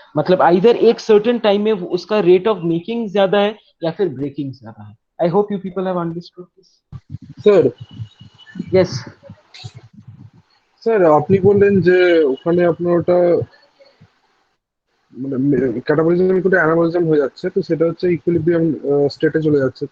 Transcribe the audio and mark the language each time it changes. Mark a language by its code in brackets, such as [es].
[hi] मतलब either एक certain time में उसका [en] rate of making [hi] ज्यादा है या फिर breaking ज्यादा है. [en] I hope you people have understood this. [bn] Sir [en] Yes. [bn] Sir আপনি বললেন যে ওখানে আপনার ওটা মানে ক্যাটাবলিজম করে অ্যানাবলিজম হয়ে যাচ্ছে, তো সেটা হচ্ছে ইকুইলিব্রিয়াম স্টেটে চলে যাচ্ছে।